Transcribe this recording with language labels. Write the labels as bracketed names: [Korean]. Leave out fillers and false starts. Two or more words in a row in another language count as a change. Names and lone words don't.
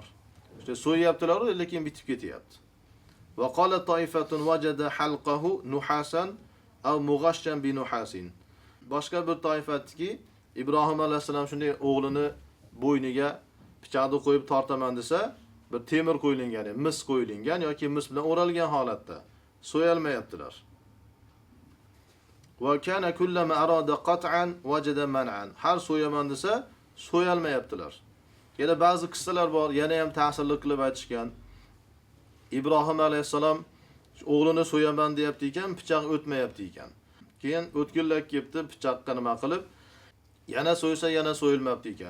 [Uzbek] İşte so'yyaptilar, lekin bitib ketyapti. [Arabic] وقالت طائفة وجد حلقه نحاسا أو مغشا بنحاس. [Uzbek] Boshqa bir toifatki, Ibrohim alayhisalom shunday o'g'lini bo'yniga pichoqni qo'yib tortaman desa, bir temir qo'yilgan, mis qo'yilgan yoki mis bilan o'ralgan holatda so'yalmayaptilar. [Arabic] وكان كلما أراد قطعا وجد مانعا. [Uzbek] Har so'yaman desa, so'yalmayaptilar. Yana ba'zi qissalar bor, yana ham ta'sirli qilib aytishgan. Ibrohim alayhisalom o'g'lini so'yaman deyapti ekan, pichoq o'tmayapti ekan. Keyin o'tkirlab kelibdi, pichoqqa nima qilib, yana so'ysa, yana so'yilmabdi ekan.